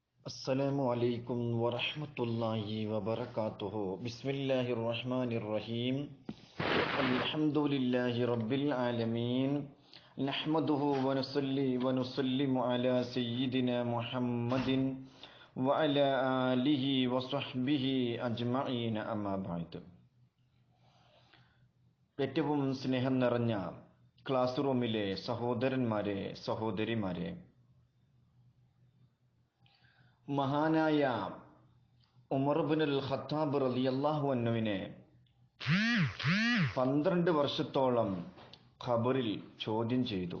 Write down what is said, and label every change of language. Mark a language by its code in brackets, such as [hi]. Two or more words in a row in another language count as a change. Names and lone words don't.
[ar] السلام عليكم ورحمة الله وبركاته بسم الله الرحمن الرحيم الحمد لله رب العالمين نحمده ونصلي ونسلم على سيدنا محمد وعلى آله وصحبه أجمعين أما بعد. [ml] ഏറ്റവും സ്നേഹം നിറഞ്ഞ ക്ലാസ് റൂമിലെ സഹോദരന്മാരെ സഹോദരിമാരെ, മഹാനായ ഉമർ ഇബ്നുൽ ഖത്താബ് [ar] رضي الله عنه [ml] 12 വർഷത്തോളം ഖബറിൽ ചോദ്യം ചെയ്തു.